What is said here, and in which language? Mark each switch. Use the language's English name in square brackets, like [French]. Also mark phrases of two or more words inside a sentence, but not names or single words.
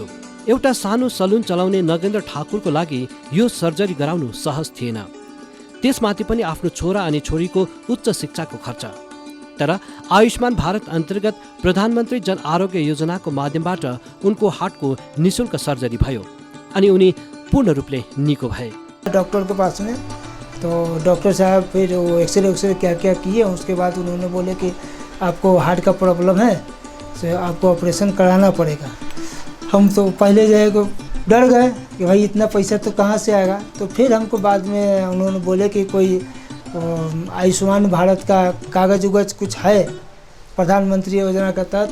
[Nepali] एउटा सानो सलुन चलाउने नगेन्द्र ठाकुरको लागि यो सर्जरी गराउनु सहज थिएन। त्यसमाथि पनि आफ्नो छोरा अनि छोरीको उच्च शिक्षाको खर्च। तर आयुष्मान भारत अन्तर्गत प्रधानमन्त्री जन आरोग्य योजनाको माध्यमबाट उनको हार्टको निःशुल्क सर्जरी भयो अनि उनी पूर्ण रूपले निको भए। [Hindi] डॉक्टर के पास में तो डॉक्टर साहब फिर वो एक्सरे क्या क्या किए, उसके बाद उन्होंने बोले कि आपको हार्ट का प्रॉब्लम है तो आपको ऑपरेशन कराना पड़ेगा। हम तो पहले जो है डर गए कि भाई इतना पैसा तो कहाँ से आएगा। तो फिर हमको बाद में उन्होंने बोले कि कोई आयुष्मान भारत का कागज उगज कुछ है प्रधानमंत्री योजना का तहत।